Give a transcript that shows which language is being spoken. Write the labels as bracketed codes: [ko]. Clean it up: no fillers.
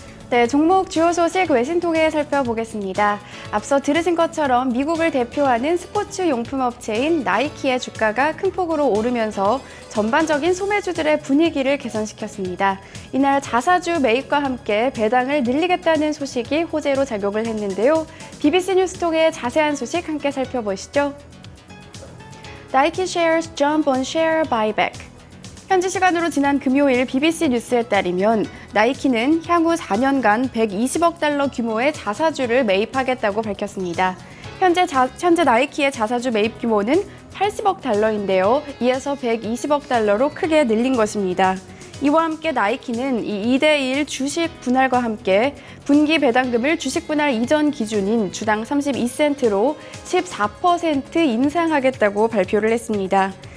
[ko] 네, 종목 주요 소식 외신 통해 살펴보겠습니다. 앞서 들으신 것처럼 미국을 대표하는 스포츠 용품 업체인 나이키의 주가가 큰 폭으로 오르면서 전반적인 소매주들의 분위기를 개선시켰습니다. 이날 자사주 매입과 함께 배당을 늘리겠다는 소식이 호재로 작용을 했는데요. BBC 뉴스 통해 자세한 소식 함께 살펴보시죠. [en] Nike shares jump on share buyback. [ko] 현지 시간으로 지난 금요일 BBC 뉴스에 따르면 나이키는 향후 4년간 120억 달러 규모의 자사주를 매입하겠다고 밝혔습니다. 현재 나이키의 자사주 매입 규모는 80억 달러인데요. 이에서 120억 달러로 크게 늘린 것입니다. 이와 함께 나이키는 이 2대1 주식 분할과 함께 분기 배당금을 주식 분할 이전 기준인 주당 32센트로 14% 인상하겠다고 발표를 했습니다.